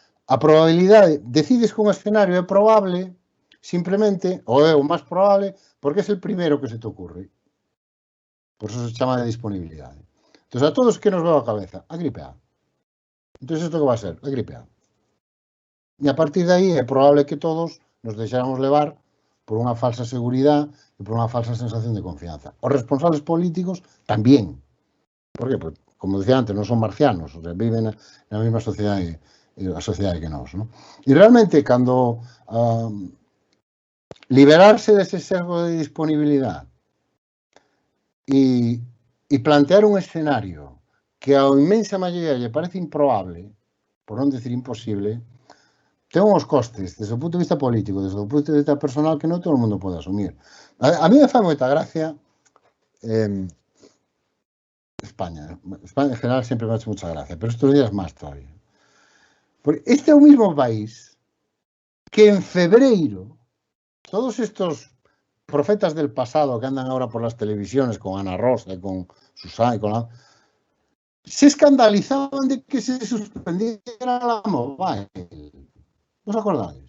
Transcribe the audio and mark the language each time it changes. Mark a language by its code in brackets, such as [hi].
[gl] A probabilidade, decides que un escenario é probable simplemente, ou é o máis probable, porque é el primeiro que se te ocurre. Por eso se chama de disponibilidade. [es] Entonces, a todos, ¿qué nos va a la cabeza? A gripe A. Entonces, ¿esto qué va a ser? A gripe A. [gl] E a partir de aí é probable que todos nos deixáramos levar por unha falsa seguridade e por unha falsa sensación de confianza. Os responsables políticos tamén. Por qué? [es] Pues, como decía antes, [gl] non son marcianos, o sea, viven na mesma sociedade, a sociedade que nós, ¿no? E realmente, cando liberarse dese sesgo de disponibilidade e plantear un escenario que a inmensa maioría lle parece improbable, por non decir imposible, ten uns costes, desde o punto de vista político, desde o punto de vista personal, que non todo o mundo pode asumir. A mí me fai moita gracia España. [es] España en general sempre me ha hecho mucha gracia, pero estos días máis todavía. [gl] Porque este é o mismo país que en febreiro, [es] todos estos profetas del pasado que andan ahora por las televisiones con Ana Rosa y con Susana y con la... se escandalizaban de que se suspendiera la mobile. ¿Os acordáis?